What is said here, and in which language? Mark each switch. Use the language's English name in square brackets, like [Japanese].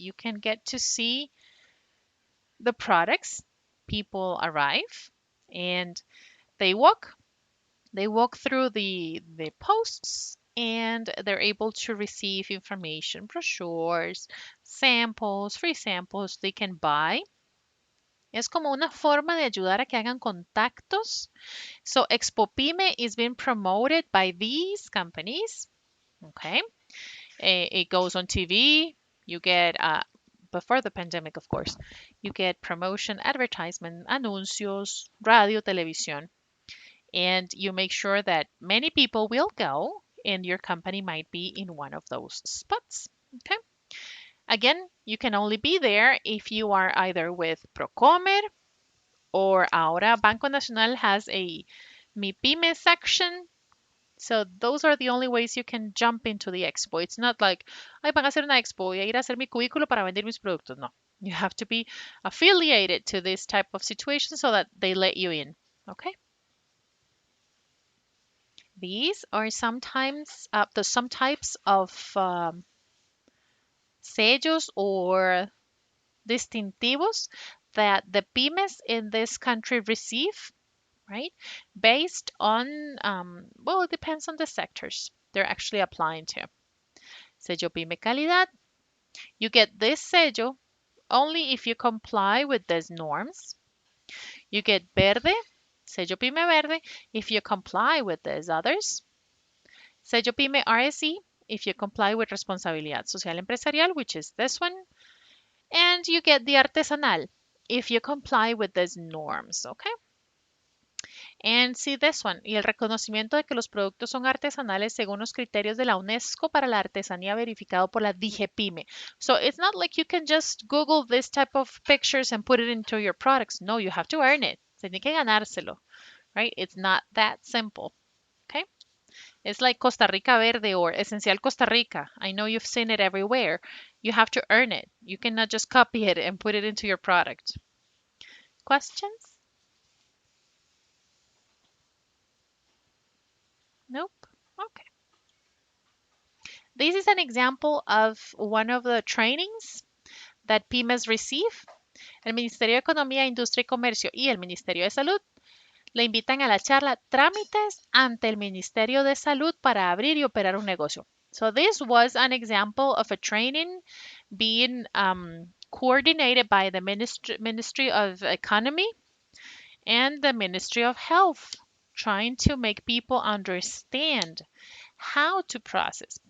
[English] You can get to see the products. People arrive and they walk. They walk through the posts and they're able to receive information, brochures, samples, free samples they can buy. [Spanish] Es como una forma de ayudar a que hagan contactos. [English] So Expopime is being promoted by these companies. Okay. It goes on TV. You get, before the pandemic, of course, you get promotion, advertisement, [Spanish] anuncios, radio, televisión, [English] and you make sure that many people will go and your company might be in one of those spots. Okay. Again, you can only be there if you are either with Procomer or ahora Banco Nacional has a Mi Pyme section. So those are the only ways you can jump into the expo. It's not like, [Spanish] ay, van a hacer una expo, voy a ir a hacer mi cubículo para vender mis productos. [English] No, you have to be affiliated to this type of situation so that they let you in. Okay. These are sometimes some types of sellos or distintivos that the pymes in this country receive, right? Based on, well, it depends on the sectors they're actually applying to. Sello Pyme Calidad. You get this sello only if you comply with these norms. You get Verde, Sello Pyme Verde, if you comply with these others. Sello Pyme RSE if you comply with responsabilidad social empresarial, which is this one, and you get the artesanal if you comply with these norms, okay? And see this one, [Spanish] y el reconocimiento de que los productos son artesanales según los criterios de la UNESCO para la artesanía verificado por la DGPYME. [English] So it's not like you can just Google this type of pictures and put it into your products. No, you have to earn it. [Spanish] Tiene que ganárselo, [English] right? It's not that simple, okay? It's like Costa Rica Verde or Esencial Costa Rica. I know you've seen it everywhere. You have to earn it. You cannot just copy it and put it into your product. Questions? Nope. Okay. This is an example of one of the trainings that pymes receive. [Spanish] El Ministerio de Economía, Industria y Comercio y el Ministerio de Salud le invitan a la charla Trámites ante el Ministerio de Salud para abrir y operar un negocio. [English] So this was an example of a training being coordinated by the Ministry of Economy and the Ministry of Health, trying to make people understand how to process.